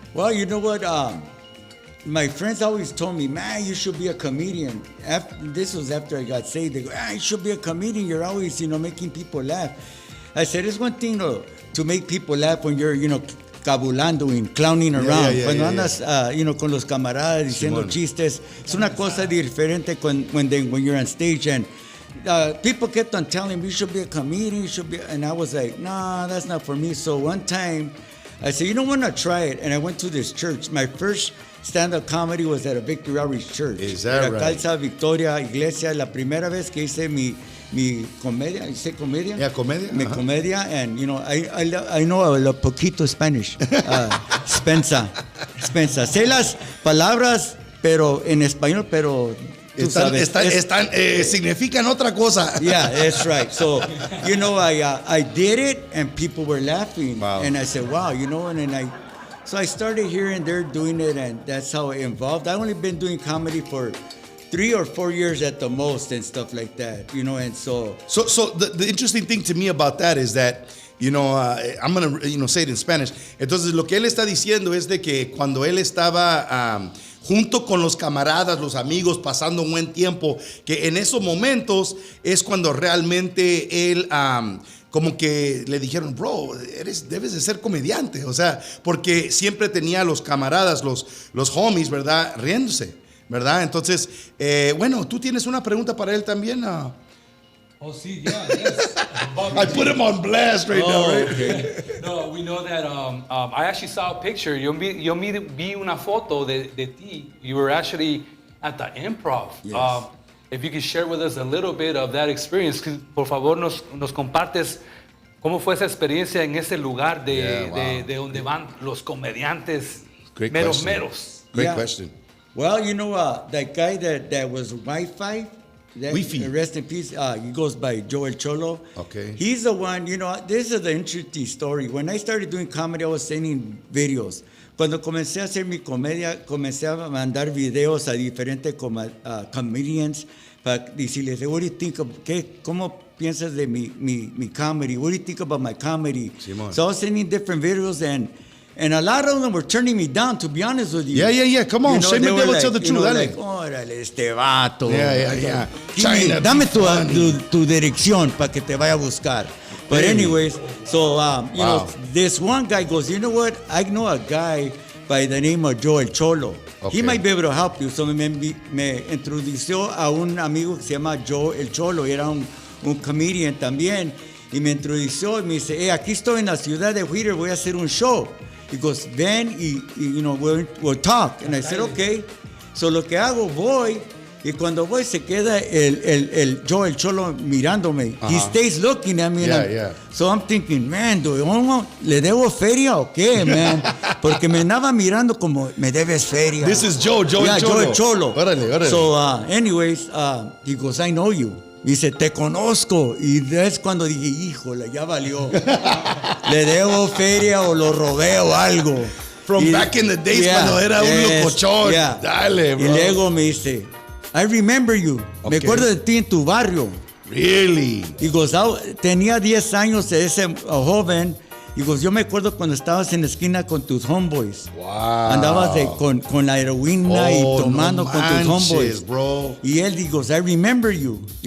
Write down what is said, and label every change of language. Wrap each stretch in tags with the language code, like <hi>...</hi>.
<en>Well, you know what? My friends always told me, man, you should be a comedian. This was after I got saved. They go, you should be a comedian. You're always, making people laugh. I said, it's one thing to make people laugh when you're, cabulando and clowning around.</en> <es>Cuando andas, con los camaradas diciendo chistes. Es una cosa diferente</es> <en>when you're on stage. And people kept on telling me, you should be a comedian, you should be. And I was like, nah, that's not for me. So one time, I said, why not try it? And I went to this church. My first stand-up comedy was at a Victory Outreach Church. Is that right?</en> <es>Calza Victoria Iglesia. La primera vez que hice mi comedia, ¿hice comedia?</es> <en>Yeah, comedia.</en> <es>Mi comedia,</es> <en>and I know a poquito Spanish. Spensa.</en> <es>Sé las palabras, pero en español, pero tú sabes. Significan otra cosa.</es> <en>Yeah, that's right. So, I did it, and people were laughing. Wow. And I said, wow, So I started here and there doing it, and that's how it evolved. I've only been doing comedy for 3 or 4 years at the most and stuff like that, and so. So the interesting thing to me about that is that, I'm going to say it in Spanish.</en> <es>Entonces, lo que él está diciendo es de que cuando él estaba junto con los camaradas, los amigos, pasando un buen tiempo, que en esos momentos es cuando realmente él como que le dijeron, bro, debes de ser comediante, o sea, porque siempre tenía a los camaradas, los homies, ¿verdad? Riéndose, ¿verdad? Entonces, bueno, ¿tú tienes una pregunta para él también?</es> <en>Oh, sí, yes. I put him on blast right now, right? Okay. No, we know that I actually saw a picture.</en> <es>Yo vi una foto de ti.</es> <en>You were actually at the Improv. Yes. If you could share with us a little bit of that experience,</en> <es>por favor nos compartes cómo fue esa experiencia en ese lugar de donde van los comediantes meros.</es> <en>Great question. Well, that guy that was Wi-Fi, rest in peace, he goes by Cholo. Okay. He's the one, this is the interesting story. When I started doing comedy, I was sending videos.</en> <es>Cuando comencé a hacer mi comedia, comencé a mandar videos a diferentes comedians para decirles,</es> <en>what do you think of,</en> <es>¿cómo piensas de mi comedy?</es> <en>What do you think about my comedy?</en> <es>Simón.</es> <en>So I was sending different videos, and a lot of them were turning me down, to be honest with you. Yeah. Come on, shame the devil, tell the truth.</en> <es>Like, órale, este vato.</es> <en>Yeah.</en> <es>Dame tu dirección para que te vaya a buscar.</es> <en>But anyways, so, this one guy goes, you know what? I know a guy by the name of Cholo. Okay. He might be able to help you.</en> <es>So me introdució a un amigo que se llama Cholo. Era un comedian también. Y me introdució y me dice, aquí estoy en la ciudad de Whittier, voy a hacer un show.</es> <en>He goes,</en> <es>ven y</es> <en>we'll talk. And I said, okay.</en> <es>So lo que hago, voy. Y cuando voy se queda el Cholo mirándome.</es> <en>Uh-huh. He stays looking at me. Yeah. So I'm thinking, man,</en> <es>¿le debo feria o qué,</es> <en>man?</en> <es>Porque me andaba mirando como, me debes feria.</es> <en>This is Joe Cholo.</en> <es>Órale.</es> <en>So anyways, he goes, I know you.</en> <es>Dice, te conozco. Y es cuando dije, híjole, ya valió. Le debo feria o lo robé o algo.</es> <en>From back in the days</en> <es>cuando era un locochón.</es> <en>Yeah.</en> <es>Dale, bro. Y luego me dice,</es> <en>I remember you. Okay.</en> <es>Me acuerdo de ti en tu barrio.</es> <en>Really?</en> <es>Y tenía 10 años de ese joven. Y yo me acuerdo cuando estabas en la esquina con tus homeboys.</es> <en>Wow.</en> <es>Andabas con la heroína y tomando con tus homeboys.</es> <en>Bro.</en> <es>Y él dijo,</es> <en>I remember you.</en>